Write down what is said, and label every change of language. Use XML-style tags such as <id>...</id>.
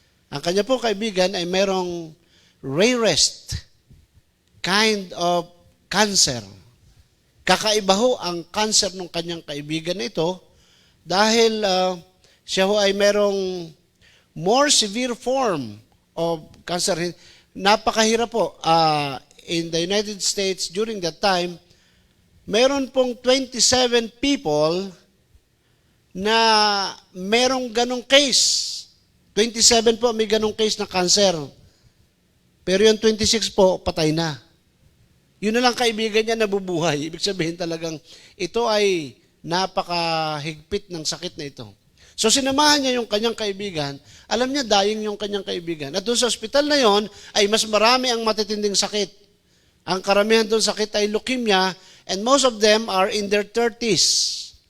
<tl>Ang kanya po kaibigan ay merong</tl> <en>rarest kind of cancer.</en> <tl>Kakaiba ho ang cancer ng kanyang kaibigan na ito dahil siya ho ay merong</tl> <en>more severe form of cancer.</en> <tl>Napakahirap po.</tl> <en>In the United States during that time,</en> <tl>meron pong 27</tl> <en>people</en> <tl>na merong ganong</tl> <en>case.</en> <tl>27 po may ganong case na cancer. Pero yung 26 po, patay na. Yun na lang kaibigan niya nabubuhay. Ibig sabihin talagang ito ay napakahigpit ng sakit na ito. So sinamahan niya yung kanyang kaibigan. Alam niya, dying yung kanyang kaibigan. At doon sa ospital na yon ay mas marami ang matitinding sakit. Ang karamihan doon sakit ay leukemia</tl> <en>and most of them are in their 30s.</en>